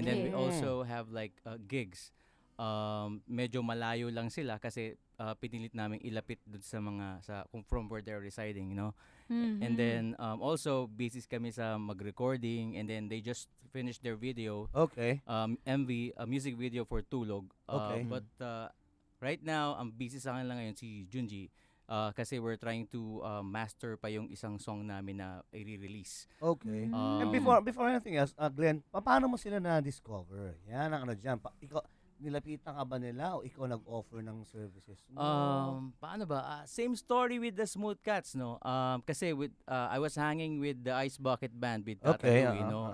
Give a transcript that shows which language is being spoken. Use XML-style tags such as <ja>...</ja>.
<en>And then we also have like gigs.</en> <tl>Medyo malayo lang sila kasi pinilit namin ilapit dun sa</tl> <en>from where they're residing, you know. Mhm. And then also</en> <tl>busy kami sa mag-recording,</tl> <en>and then they just finished their video. Okay. MV, a music video for Tulog. Okay. But right now,</en> <tl>ang busy sa akin lang ngayon si Junji. Kasi</tl> <en>we're trying to master</en> <tl>pa yung isang song namin na i-release.</tl> <en>Okay. Mm. And before anything else,</en> <tl>Glenn, paano mo sila na-discover? Yan ang dyan. Ikaw, nilapitan ka ba nila o ikaw nag-offer ng services mo? Paano ba?</tl> <en>Same story with the Smooth Cats, no? Kasi I was hanging with the Ice Bucket Band with Tata Louie, no?</en>